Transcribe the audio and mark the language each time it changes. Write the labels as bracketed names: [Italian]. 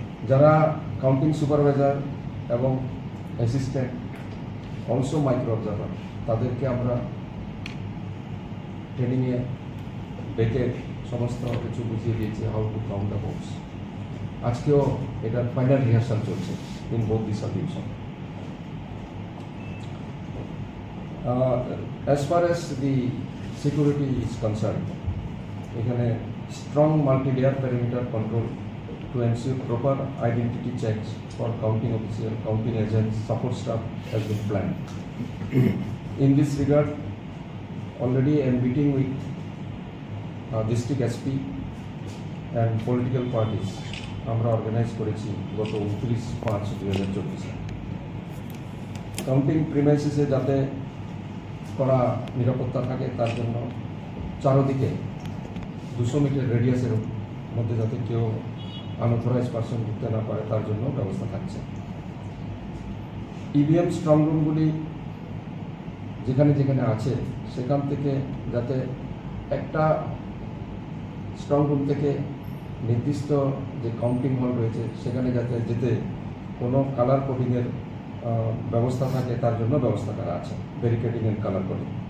[Bangla] যারা counting supervisor এবং assistant also micro observer, তাদেরকে আমরা ট্রেনিংয়ে ডেকে সমস্ত কিছু বুঝিয়ে দিয়েছি, [English] How to count the votes. [Bangla] আজকেও এটার ফাইনাল রিহার্সাল চলছে [English] In both the subdivision. As far as the security is concerned, এখানে strong multi-layer perimeter control to ensure proper identity checks for counting officials, counting agents, support staff has been planned. In this regard, already a meeting with district SP and political parties [Bangla] আমরা organise করেছি [English] গত 29/5/2024। [Bangla] Counting প্রিমাইসিসে যাতে করা নিরাপত্তা থাকে তার জন্য চারদিকে 200 মিটার রেডিয়াসের মধ্যে যাতে কেউ আনঅথরাইজ পারসন ঢুকতে না পারে তার জন্য ব্যবস্থা থাকছে। ইভিএম স্ট্রং রুমগুলি যেখানে যেখানে আছে সেখান থেকে যাতে একটা স্ট্রং রুম থেকে নির্দিষ্ট যে কাউন্টিং হল রয়েছে সেখানে যাতে যেতে কোনো কালার কোডিংয়ের ব্যবস্থা থাকে তার জন্য ব্যবস্থা করা আছে, [English] Barricading and colour coding.